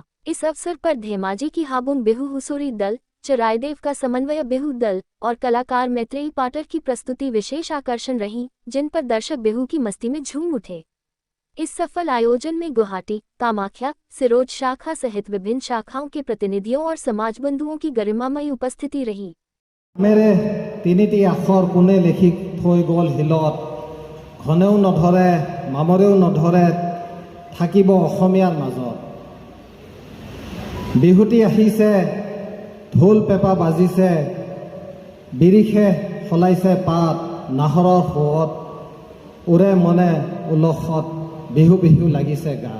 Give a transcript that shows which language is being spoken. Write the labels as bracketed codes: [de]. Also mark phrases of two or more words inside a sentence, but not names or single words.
[hi] इस अवसर पर धेमाजी की हाबुन बिहू हुसोरी दल, चरायदेव का समन्वय बिहू दल और कलाकार मैत्रेयी पाटर की प्रस्तुति विशेष आकर्षण रही, जिन पर दर्शक बिहू की मस्ती में झूम उठे। इस सफल आयोजन में गुवाहाटी, कामाख्या, सिरोड शाखा सहित विभिन्न शाखाओं के प्रतिनिधियों और समाज बंधुओं की गरिमामयी उपस्थिति रही। [as] মোৰ তিনিটা আখৰ কোনে লিখি থৈ গ'ল হিয়াত ঘনেও নধৰে মামৰেও নধৰে থাকিব অসমীয়াৰ মাজত। বিহুটি আহিছে, ঢোল পেঁপা বাজিছে, বিৰিখে সলাইছে পাত, নাহৰৰ সুৰত উৰে মনে উলসত, বিহু বিহু লাগিছে গাত।